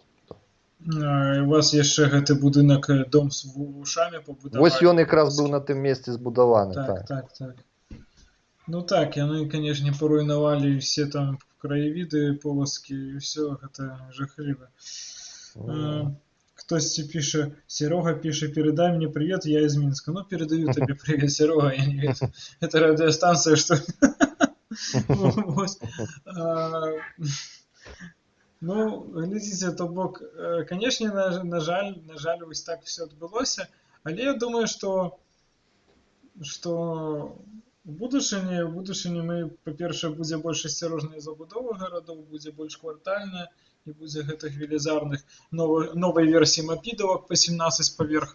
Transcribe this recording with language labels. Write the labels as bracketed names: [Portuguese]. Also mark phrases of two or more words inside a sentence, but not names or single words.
[Belarusian] У вас яшчэ гэты будынак, дом з вушамі пабудавалі. Вось ён якраз быў на тым месцы збудаваны. Так. Ну так, яны, канешне, паруйнавалі все там краявіды, полоскі, і ўсё гэта жахліва. Хтосьці піша, Серега піша, [Russian] передай мне привет, я из Минска. Ну, передаю тебе привет, Серега, [Belarusian] я не ведаю. [Russian] Это радиостанция, что ли? [Belarusian] Ну, глядзіце, то бок, канешне, на жаль, вось так все адбылося, але я думаю, што у будучыні мы, па-першае, будзе больш асцярожная забудова гарадоў, будзе больш квартальная, і будзе гэтых велізарных новай версіі мапідавак па 17 паверхаў.